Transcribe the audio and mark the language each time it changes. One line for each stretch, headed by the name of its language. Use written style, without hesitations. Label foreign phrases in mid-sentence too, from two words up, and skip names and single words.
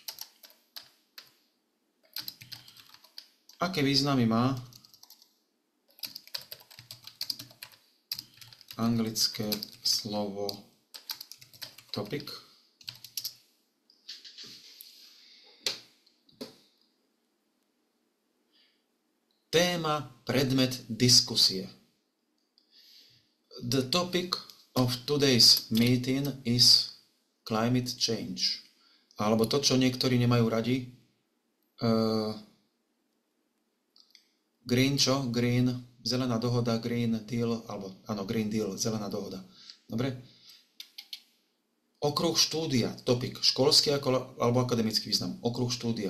Slovak: Aké významy má anglické slovo topic? Téma, predmet diskusie.
English: The topic of today's meeting is climate change.
Slovak: Alebo to, čo niektorí nemajú radi. Green čo? Green, zelená dohoda, Green Deal, alebo áno, Green Deal, zelená dohoda. Dobre? Okruh štúdia, topic, školský alebo akademický význam, okruh štúdia.